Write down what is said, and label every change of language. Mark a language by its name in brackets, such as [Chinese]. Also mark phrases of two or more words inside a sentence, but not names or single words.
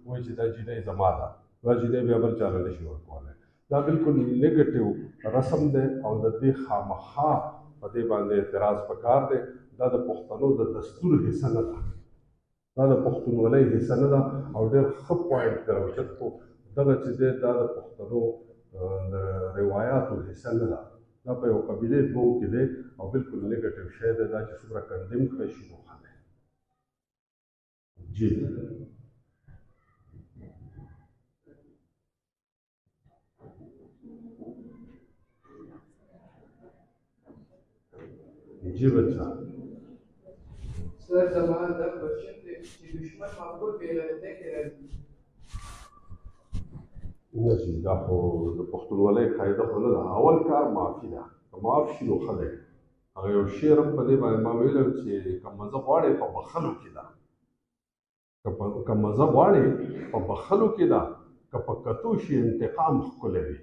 [Pashto] چې دا جینۍ زما ده دا جینۍ بیا بل چا له نه شي ورکولی دا بالکل نیګټیو رسم دی او د دې خامخا په دې باندې اعتراض پکار دی دا د پښتنو د دستور حصه نه ده دا د پښتونولۍ حصه نه ده او ډېر ښه پوینټ دی راوچت کړو دغه چې دی دا د پښتنو د روایاتو حصه نه ده، دا په یو قبیلې دوو کې دی او بالکل نیګټیو شی دی. دا چې څومره کنډیم کړی شي نو ښه دی. [Urdu] جی جی بچہ [Pashto] سر زمان دا کوشچن دی چې دشمن معقول بیرته کې راځي. نه جی دا خو د پښتونولۍ قاعده خو نه ده. اول کار معافي ده، که معاف شي نو ښه دی. هغه یو شعر هم په دې باندې ما ویلی چې که مزه غواړې په بخښلو کې ده، که مزه غواړې په بخښلو کې ده، که په کتو شي انتقام ښکلی وي.